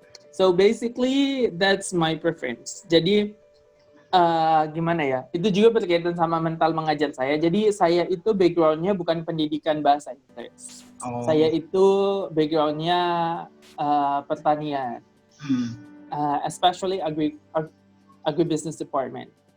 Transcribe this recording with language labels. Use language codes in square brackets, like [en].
[en] So basically that's my preference. [id] Jadi gimana ya? Itu juga berkaitan sama mental mengajar saya. Jadi saya itu background-nya bukan pendidikan bahasa Inggris. Saya itu background-nya pertanian. [en] Especially agribusiness department.